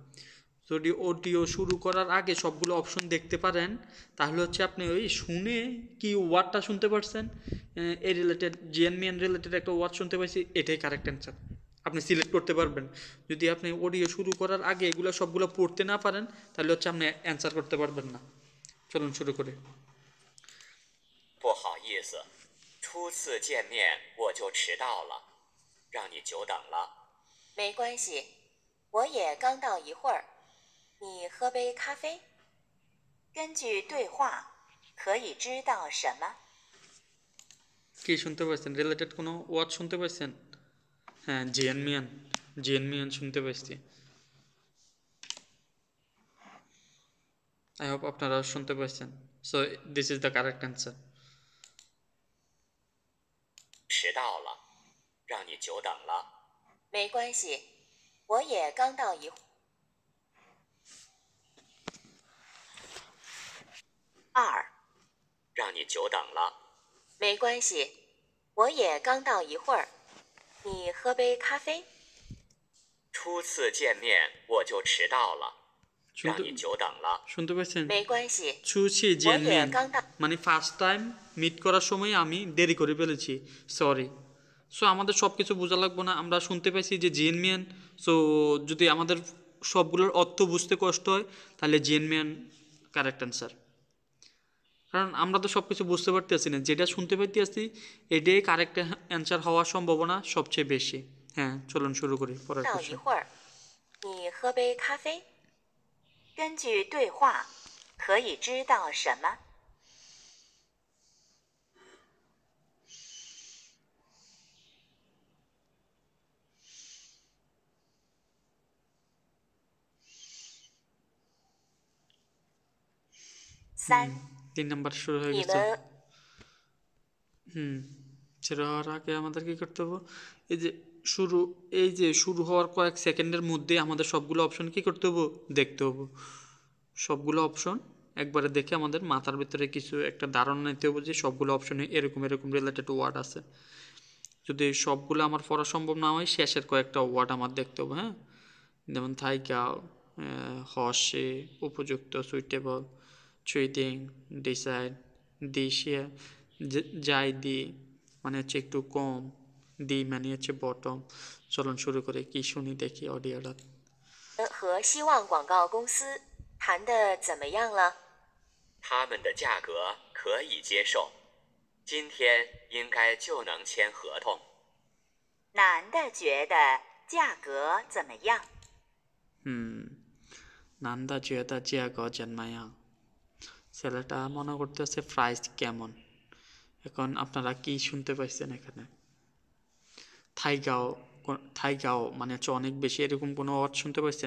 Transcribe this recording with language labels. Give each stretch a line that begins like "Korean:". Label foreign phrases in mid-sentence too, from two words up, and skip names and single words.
Bangla: যদি অডিও শুরু করার আগে সবগুলো অপশন দেখতে পারেন, তাহলে হচ্ছে আপনি ওই শুনে কি ওয়ার্ডটা শুনতে পারছেন, এই রিলেটেড জিএনমিএন রিলেটেড একটা ওয়ার্ড শুনতে পাইছি, এটাই
English: correct answer,
Bangla: আপনি সিলেক্ট করতে পারবেন। যদি আপনি অডিও শুরু করার আগে এগুলো সবগুলো পড়তে না পারেন, তাহলে হচ্ছে আপনি অ্যান্সার করতে পারবেন না। চলুন শুরু করি।
Chinese: 不好意思，初次见面我就迟到了，让你久等了。没关系，我也刚到一会儿。你喝杯咖啡？根据对话，可以知道什么？
Bangla: কি শুনতে পাচ্ছেন, রিলেটেড কোনো ওয়ার্ড শুনতে পাচ্ছেন? হ্যাঁ, জিএনমিএন, জিএনমিএন শুনতে পাচ্ছি।
English: I hope
Bangla: আপনারা শুনতে পাচ্ছেন।
English: So this is the correct answer.
Chinese: 迟到了，让你久等了。没关系，我也刚到一会儿。二，让你久等了。没关系，我也刚到一会儿。你喝杯咖啡？初次见面我就迟到了，让你久等了。
Bangla: শুনতে পাচ্ছেন?
Chinese: 没关系， ছুছি 我也 জিএনমিএন, 刚到。
Bangla: মানে
English: first time meet
Bangla: করার সময় আমি দেরি করে ফেলেছি, সরি। সো আমাদের সব কিছু বোঝা লাগবো না, আমরা শুনতে পাইছি যে জিএনমিএন। সো যদি আমাদের সবগুলোর অর্থ বুঝতে কষ্ট হয়, তাহলে জিএনমিএন
English: correct answer.
Bangla: কারণ আমরা তো সব কিছু বুঝতে পারতেছি না, যেটা শুনতে পাইতেছি এটাই
English: correct answer
Bangla: হওয়ার সম্ভাবনা সবচেয়ে বেশি। হ্যাঁ, চলুন শুরু করি পরের
Chinese: 到一
Bangla: কোশ্চেন।
Chinese: 会儿，你喝杯咖啡？根据对话，可以知道什么？三，
Bangla: 3 নাম্বার শুরু হয়ে
Chinese: 你
Bangla: গেছে।
Chinese: 们
Bangla: শুরু হওয়ার আগে আমাদের কি করতে হবে, এই যে শুরু হওয়ার কয়েক সেকেন্ডের মধ্যে আমাদের সবগুলো অপশন কি করতে হবে, দেখতে হবে। সবগুলো অপশন একবারে দেখে আমাদের মাথার ভিতরে কিছু একটা ধারণা নিতে হবে যে সবগুলো অপশনে এরকম এরকম
English: related word
Bangla: আছে। যদি সবগুলো আমার পড়া সম্ভব না হয়, শেষের কয়েকটা ওয়ার্ড আমার দেখতে হবে। হ্যাঁ, যেমন
Chinese: 太高，合适,
Bangla: উপযুক্ত, সুইটেবল, চুইদিং, ডিসাইড, দিশিয়া, যাই দি মানে হচ্ছে একটু কম, দি মানে হচ্ছে বটম। চলুন শুরু করে কি শুনি দেখি অডিওটা।
Chinese: 和希望广告公司谈的怎么样了？他们的价格可以接受，今天应该就能签合同。男的觉得价格怎么样？男的觉得价格怎么样,
Bangla: ছেলেটা মনে করতেছে প্রাইস কেমন। এখন আপনারা কি শুনতে পাইছেন এখানে? থাইগাও, থাইগাও মানে হচ্ছে অনেক বেশি, এরকম কোনো ওয়ার্ড শুনতে পাইছেন?